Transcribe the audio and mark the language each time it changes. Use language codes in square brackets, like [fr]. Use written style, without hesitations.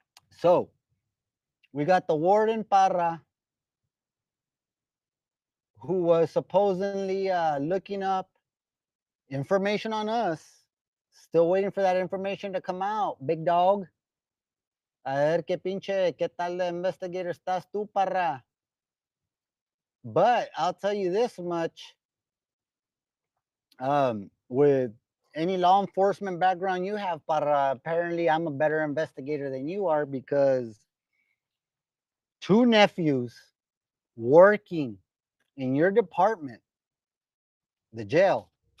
[en] So we got the warden Parra, who was supposedly looking up information on us. Still waiting for that information to come out, big dog. [es] A ver qué pinche, qué tal de investigator estás tú, Parra. [en] But I'll tell you this much: with any law enforcement background you have, Parra, apparently I'm a better investigator than you are because two nephews working in your department, the jail.